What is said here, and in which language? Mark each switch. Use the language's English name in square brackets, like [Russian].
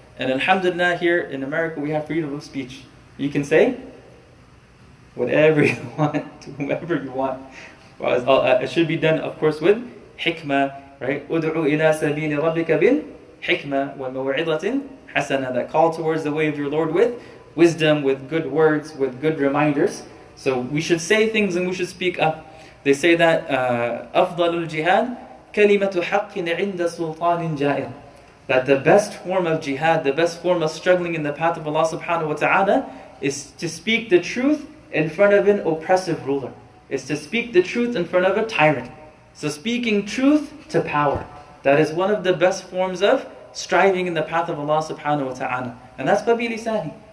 [English] And alhamdulillah, here in America, we have freedom of speech. You can say whatever you want to whoever you want. It should be done, of course, with hikmah, right? [Arabic] أُدْعُوا إِلَى سَبِيلِ رَبِّكَ بِالْحِكْمَةِ وَالْمَوْعِظَةِ حَسَنَةِ. [English] That call towards the way of your Lord with wisdom, with good words, with good reminders. So we should say things and we should speak up. They say that [Arabic] أفضل الجهاد كلمة حق عند سلطان جائر. [English] That the best form of jihad, the best form of struggling in the path of Allah subhanahu wa ta'ala is to speak the truth in front of an oppressive ruler. It's to speak the truth in front of a tyrant. So speaking truth to power. That is one of the best forms of striving in the path of Allah subhanahu wa ta'ala. And that's babilisani.